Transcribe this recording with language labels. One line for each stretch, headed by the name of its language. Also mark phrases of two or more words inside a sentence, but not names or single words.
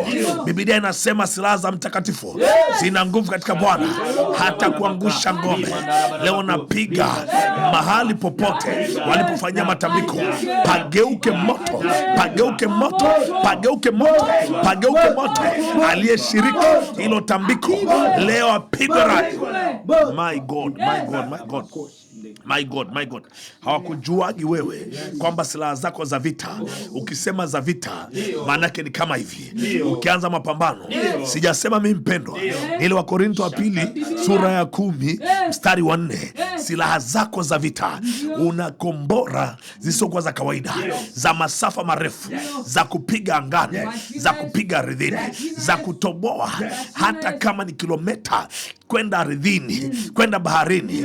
Swahili: Biblia inasema silaha za mtakatifu zina nguvu katika Bwana hata kuangusha ngome. Leo napiga mahali popote walipofanyia matambiko, pageuke moto, pageuke moto, pageuke moto, pageuke moto. Aliyeshiriki hilo tambiko leo apigwe radi.
English: My God, my God, my God. My God, my God.
Swahili: Hawakujuagi wewe kwamba silaha zako za vita, ukisema za vita maanake ni kama hivi. Ukianza mapambano, sijasema mimi mpendwa, ile wa Korinto wa 2 sura ya 10 mstari wa 4. Silaha zako za vita, una kombora zisizokuwa za kawaida, za masafa marefu, za kupiga angani, za kupiga ardhini, za kutoboa hata kama ni kilomita kwenda ardhini, kwenda baharini.